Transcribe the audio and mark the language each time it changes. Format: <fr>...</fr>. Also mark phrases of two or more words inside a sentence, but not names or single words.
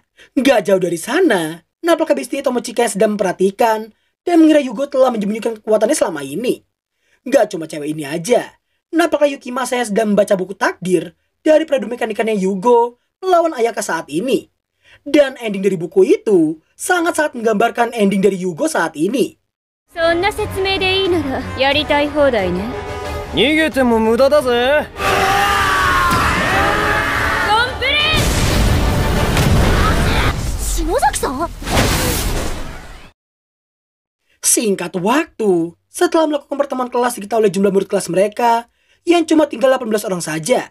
<id>Gak jauh dari sana, nampak bestinya Tomochika yang sedang memperhatikan dan mengira Yugo telah menyembunyikan kekuatannya selama ini. Gak cuma cewek ini aja, nampaknya Yukimasa yang sedang membaca buku takdir dari peradu mekanikannya Yugo melawan Ayaka saat ini. Dan ending dari buku itu sangat-sangat menggambarkan ending dari Yugo saat ini.</id> <ja>そんな説明でいいならやりたい放題ね。逃げても無駄だぜ。</ja> <id>Singkat waktu, setelah melakukan pertemuan kelas diketahui oleh jumlah murid kelas mereka yang cuma tinggal 18 orang saja.</id>